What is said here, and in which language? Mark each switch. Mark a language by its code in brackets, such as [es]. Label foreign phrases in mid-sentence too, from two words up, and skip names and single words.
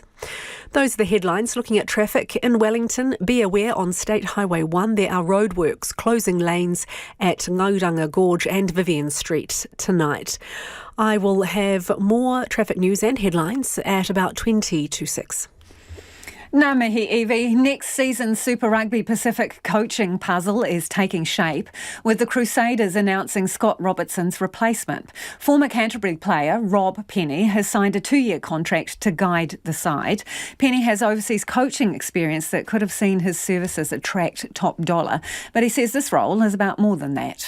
[en] Those are the headlines. Looking at traffic in Wellington, be aware on State Highway 1 there are roadworks closing lanes at Ngauranga Gorge and Vivian Street tonight. I will have more traffic news and headlines at about 20 to 6. [mi] Ngā mihi, Evie. [en] Next season's Super Rugby Pacific coaching puzzle is taking shape, with the Crusaders announcing Scott Robertson's replacement. Former Canterbury player Rob Penny has signed a 2-year contract to guide the side. Penny has overseas coaching experience that could have seen his services attract top dollar, but he says this role is about more than that.